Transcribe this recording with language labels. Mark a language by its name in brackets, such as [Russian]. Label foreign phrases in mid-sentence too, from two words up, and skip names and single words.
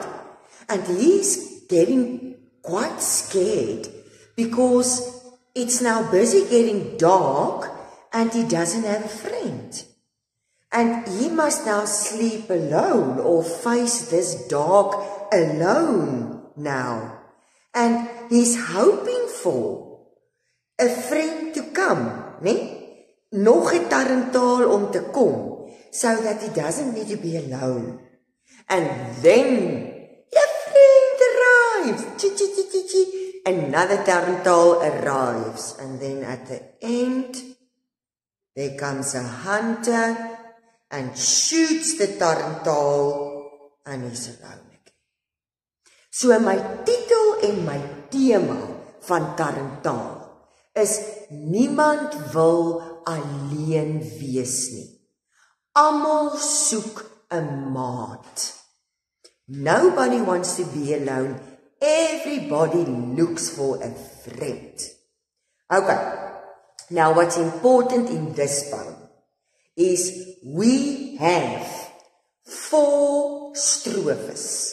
[English] And he's getting quite scared because it's now busy getting dark and he doesn't have a friend. And he must now sleep alone or face this dark alone now. And he's hoping for a friend to come, nee? [Afrikaans] Nog 'n Tarentaal om te kom, [English] so that he doesn't need to be alone. And then a friend arrives. Another Tarentaal arrives. And then at the end, there comes a hunter and shoots the Tarentaal and he's alone again. [Afrikaans] So my titel en my thema van Tarentaal is niemand wil alleen wees nie. Almal soek 'n maat. [English] Nobody wants to be alone. Everybody looks for a friend. Okay. Now what's important in this poem is we have 4 strophes.